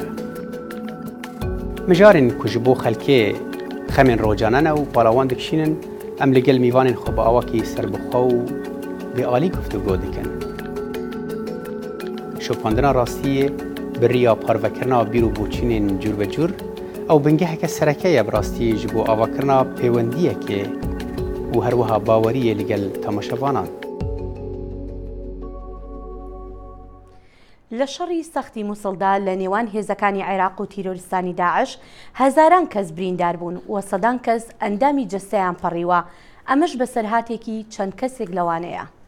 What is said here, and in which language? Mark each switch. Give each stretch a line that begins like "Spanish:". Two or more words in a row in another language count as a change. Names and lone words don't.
Kurdish: Mijarên ku ji bo xelkê xemên rocanan û balawan dikişînin em li gel mîvanên xwe bi awakî serbixwe û bêalî guftûgû dikin. Şopandina rastiyê bi riya parvekirina bîr û boçînên cûr ew bingeheke sereke ye bi rastî ji bo avakirina pêwendiyekê û her wiha baweriyê li gel temaşevanan.
Central Kurdish: لە شەڕی سەختی مووسڵدا لە نێوان هێزەکانی عێراق و تیرۆریستانی داعش هەزاران کەس بریندار بوون و سەدان کەس ئەندامی جەستەیان پەڕیوە ئەمەش بەسەرهاتێکی چەند کەسێک لەوانەیە.